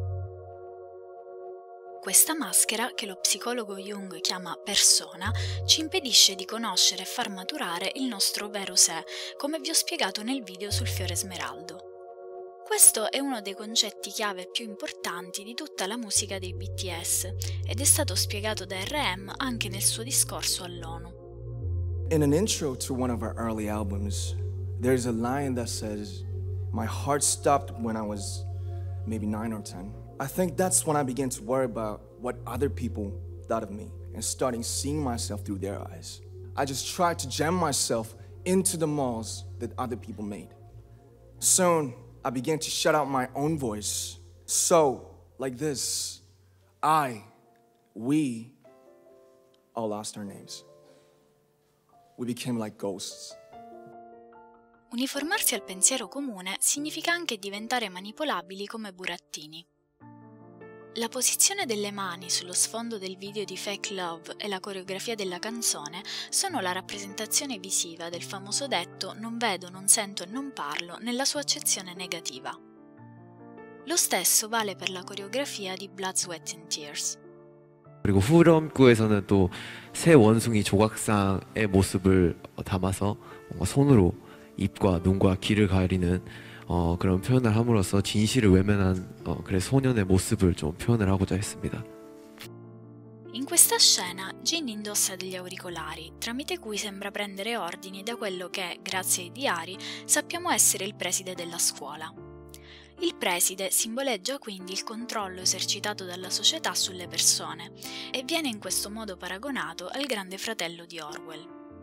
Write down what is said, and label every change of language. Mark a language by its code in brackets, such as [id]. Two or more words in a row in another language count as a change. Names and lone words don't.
[it] Questa maschera, che lo psicologo Jung chiama persona, ci impedisce di conoscere e far maturare il nostro vero sé, come vi ho spiegato nel video sul fiore smeraldo. Questo è uno dei concetti chiave più importanti di tutta la musica dei BTS ed è stato spiegato da RM anche nel suo discorso all'ONU. [en] In an intro to one of our early albums, there's a line that says, "My heart stopped when I was maybe 9 or 10. I think that's when I began to worry about what other people thought of me and starting seeing myself through their eyes. I just tried to jam myself into the molds that other people made. Soon, I began to shut out my own voice. So, like this, we all lost our names. We became like ghosts." [it] Uniformarsi al pensiero comune significa anche diventare manipolabili come burattini. La posizione delle mani sullo sfondo del video di Fake Love e la coreografia della canzone sono la rappresentazione visiva del famoso detto "non vedo, non sento e non parlo" nella sua accezione negativa. Lo stesso vale per la coreografia di Blood, Sweat and Tears. [ko] 그리고 후렴구에서는 또 새 원숭이 조각상의 모습을 담아서 뭔가 손으로 입과 눈과 귀를 가리는 그런 표현을 함으로써 진실을 외면한 그래 소년의 모습을 좀 표현을 하고자 했습니다. [it] In questa scena Jin indossa degli auricolari, tramite cui sembra prendere ordini da quello che, grazie ai diari, sappiamo essere il preside della scuola. Il preside simboleggia quindi il controllo esercitato dalla società sulle persone e viene in questo modo paragonato al grande fratello di Orwell.